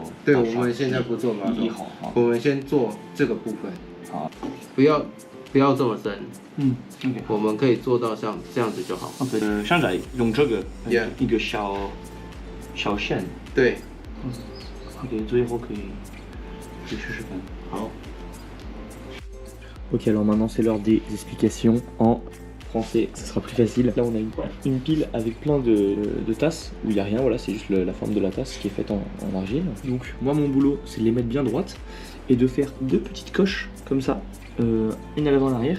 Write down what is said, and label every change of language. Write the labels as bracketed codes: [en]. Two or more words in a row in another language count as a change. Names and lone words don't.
[zh] 对，我们现在不做马桶，我们先做这个部分。好，不要这么深。 OK。我们可以做到像这样子就好。现在用这个一个小线。对。 OK， 最后可以试试看。好。 [fr] Ok, alors maintenant c'est l'heure des explications en français, ça sera plus facile. Là on a une pile avec plein de tasses où il n'y a rien, voilà, c'est juste la forme de la tasse qui est faite en argile. Donc moi mon boulot c'est de les mettre bien droites et de faire deux petites coches comme ça, une à l'avant et à l'arrière.